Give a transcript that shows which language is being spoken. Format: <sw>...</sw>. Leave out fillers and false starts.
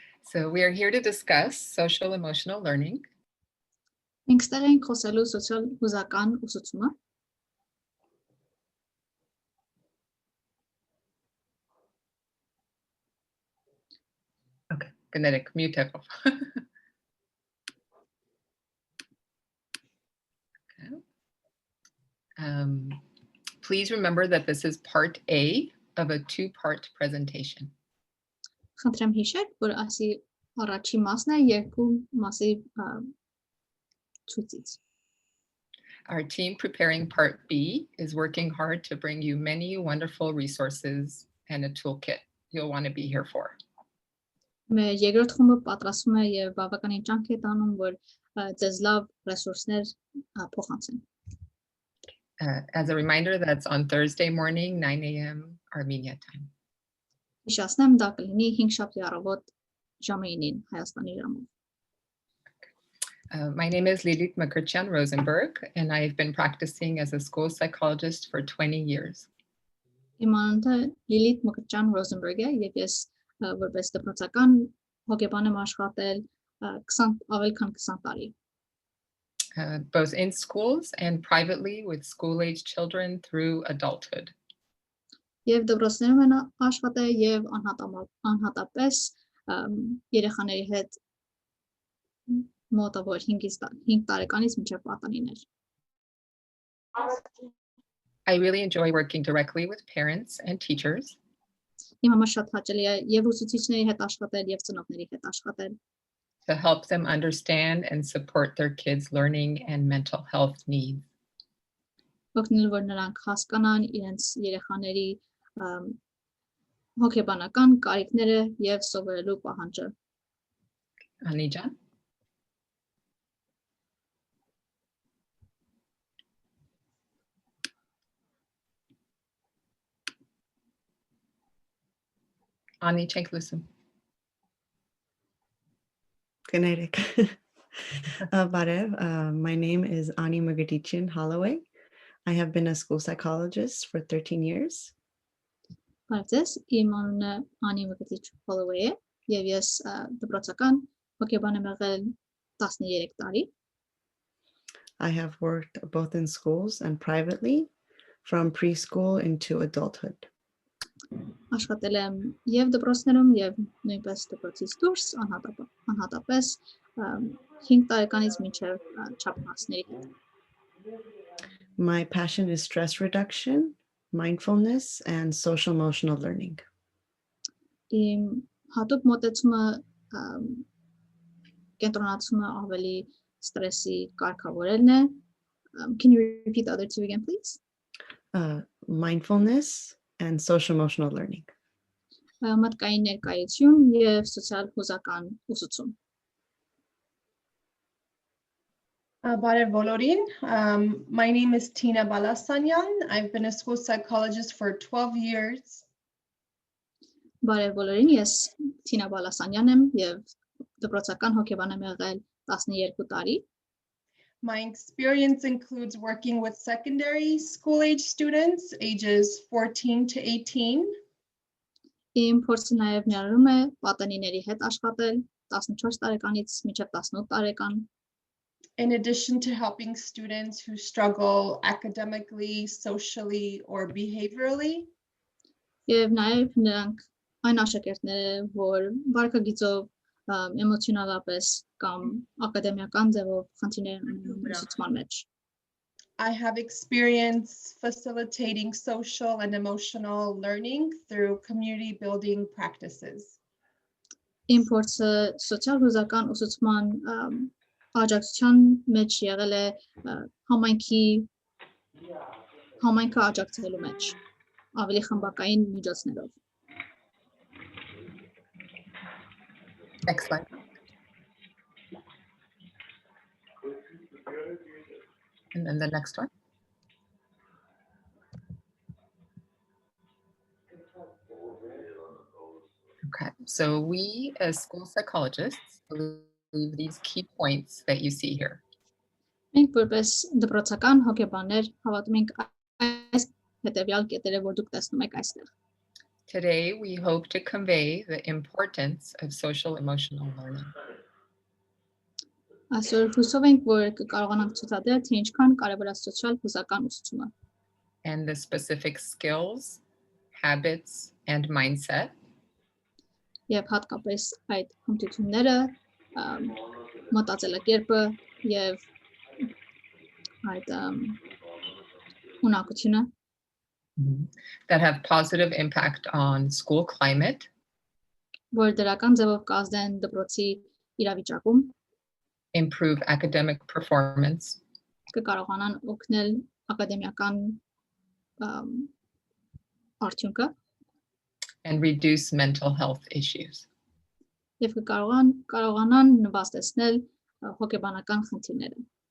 <en>So we are here to discuss social emotional learning.</en> <hy>Մենք ստեղ ենք խոսելու սոցիալ հուզական ուսուցումը։ Okay, կներեք, mute եղավ։ Okay.</hy> <en>Please remember that this is part A of a two-part presentation.</en> <hy>Խնդրեմ հիշեք, որ ասի առաջի մասն է երկու մասի ցույցից։</hy> <en>Our team preparing part B is working hard to bring you many wonderful resources and a toolkit you'll want to be here for.</en> <hy>Մեր երկրորդ խումբը պատրաստվում է եւ բավականին ջանք է տանում, որ ձեզ լավ ռեսուրսներ փոխանցեն։</hy> <en>As a reminder, that's on Thursday morning, 9 a.m. Armenia time.</en> <hy>Հիշեցնեմ, դա կլինի 5 շաբթի առավոտ ժամը 9-ին Հայաստանի ժամով։</hy> <en>My name is Lilith Makurchan Rosenberg, and I've been practicing as a school psychologist for 20 years.</en> <hy>Իմ անունը Լիլիթ Մկրտչյան Ռոզենբերգ է, եւ ես որպես դպրոցական հոգեբան եմ աշխատել ավելի քան 20 տարի։</hy> <en>Both in schools and privately with school-age children through adulthood.</en> <hy>Եվ դպրոցներում են աշխատել եւ անհատապես երեխաների հետ մոտավոր 5 տարեկանից մինչեւ պատանիներ։</hy> <en>I really enjoy working directly with parents and teachers.</en> <hy>Իմ համար շատ հաճելի է եւ ուսուցիչների հետ աշխատել եւ ծնողների հետ աշխատել։</hy> <en>To help them understand and support their kids' learning and mental health needs.</en> <hy>Օգնել որ նրանք հասկանան իրենց երեխաների հոգեբանական կարիքները եւ սովորելու պահանջը։ Ani ջան։ Ani չենք լսում։ Կներեք։ Բարև,</hy> <en>my name is Ani Magadichin Holloway. I have been a school psychologist for 13 years.</en> <hy>Բարև, իմ անունը Անի Մկրտիչյան Holloway է եւ ես դպրոցական հոգեբան եմ եղել 13 տարի։</hy> <en>I have worked both in schools and privately, from preschool into adulthood.</en> <hy>Աշխատել եմ եւ դպրոցներում եւ նույնպես դպրոցից դուրս անհատապես 5 տարեկանից մինչեւ չափահասների հետ։</hy> <en>My passion is stress reduction, mindfulness, and social emotional learning.</en> <hy>Իմ հատուկ մոտեցումը կենտրոնացումը ավելի ստրեսի կարգավորելն է։</hy> <en>Can you repeat the other two again, please? Mindfulness and social emotional learning.</en> <hy>Մտքային ներկայություն եւ սոցիալ հուզական ուսուցում։ Բարև բոլորին.</hy> <en>My name is Tina Balasanyan. I've been a school psychologist for 12 years.</en> <hy>Բարև բոլորին, ես Թինա Բալասանյան եմ եւ դպրոցական հոգեբան եմ եղել 12 տարի։</hy> <en>My experience includes working with secondary school age students ages 14 to 18.</en> <hy>Իմ փորձը նաև ներառում է պատանիների հետ աշխատել 14 տարեկանից մինչև 18 տարեկան։</hy> <en>In addition to helping students who struggle academically, socially, or behaviorally.</en> <hy>Եվ նաև նրանք այն աշակերտները, որ վարքագիծով, էմոցիոնալապես կամ ակադեմիական ձևով խնդիրներ ունեն ուսուցման մեջ։</hy> <en>I have experience facilitating social and emotional learning through community building practices.</en> <hy>Իմ փորձը սոցիալ հուզական ուսուցման աջակցության մեջ եղել է համայնքը աջակցելու մեջ ավելի խմբակային միջոցներով։</hy> <en>Next slide. And then the next one. Okay, so we as school psychologists believe these key points that you see here.</en> <hy>Մենք որպես դպրոցական հոգեբաններ հավատում ենք այս հետևյալ կետերը, որ դուք տեսնում եք այստեղ։</hy> <en>Today, we hope to convey the importance of social emotional learning.</en> <hy>Այսօր հուսով ենք, որ կկարողանանք ցուցադրել, թե ինչքան կարևոր է սոցիալ հուզական ուսուցումը</hy> <en>and the specific skills, habits, and mindset</en> <hy>եւ հատկապես այդ հմտությունները, մտածելակերպը եւ այդ ունակությունը</hy> <en>that have positive impact on school climate,</en> <hy>որ դրական ձևով կազդեն դպրոցի իրավիճակում,</hy> <en>improve academic performance,</en> <hy>կկարողանան օգնել ակադեմիական արդյունքը</hy> <en>and reduce mental health issues.</en> <hy>եւ կկարողանան նվաստեցնել հոգեբանական խնդիրները։</hy>